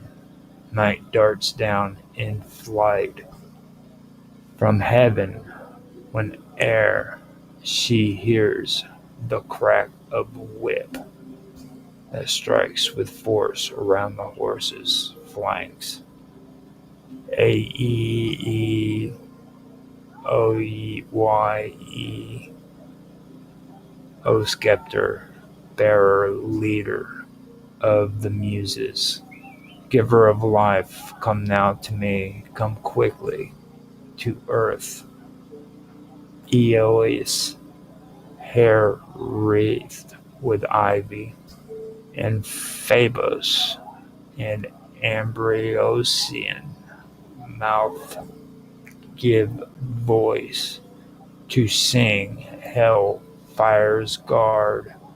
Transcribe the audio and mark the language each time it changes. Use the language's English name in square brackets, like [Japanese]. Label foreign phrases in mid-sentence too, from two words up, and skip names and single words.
[English] Night darts down in flight from heaven whene'er she hears the crack of whip that strikes with force around the horse's flanks. A-E-E-O-Y-E, O scepter, bearer, leader of the muses, giver of life, come now to me, come quickly to earth. Aeolus, hair wreathed with ivy, and Phoebus, and Ambrosian mouth give voice to sing hell fire's guard.